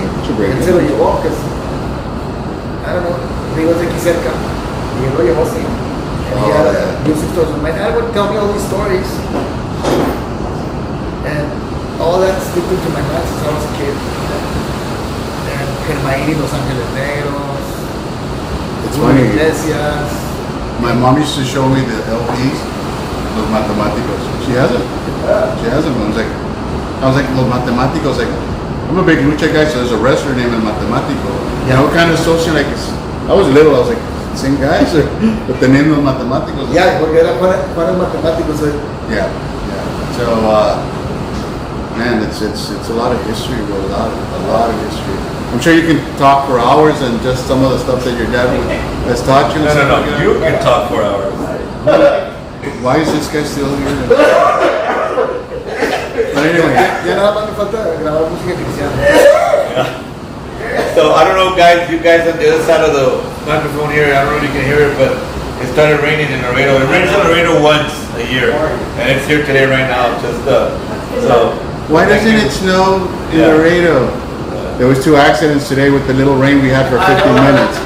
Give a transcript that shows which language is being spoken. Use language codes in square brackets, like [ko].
[es] Él se lo llevó, [en] because I don't know, [es] Rigo's de aquí cerca. Y él lo llevó así. [en] And he had music stores. My dad would tell me all these stories. And all that sticking to my mind since I was a kid. And Germain y Los Ángeles Negros. It's funny. Iglesias. My mom used to show me the LPs, Los Matemáticos. She hasn't. She hasn't. I was like, Los Matemáticos. I'm a big lucha guy, so there's a wrestler named El Matemático. What kind of social, I was little, I was like, same guys, but the name Los Matemáticos. [es] Yeah, porque era para matemáticos. [en] Yeah. So, man, it's a lot of history, bro. A lot of history. I'm sure you can talk for hours and just some of the stuff that your dad has taught you. No. You can talk for hours. Why is this guy still here? But anyway. [es] Ya nada más me falta grabar música cristiana. [en] So I don't know, guys. You guys on the other side of the microphone here, I don't know if you can hear it, but it started raining in Laredo. It rains in Laredo once a year, and it's here today right now. So. Why doesn't it snow in Laredo? There was 2 accidents today with the little rain we had for 15 minutes.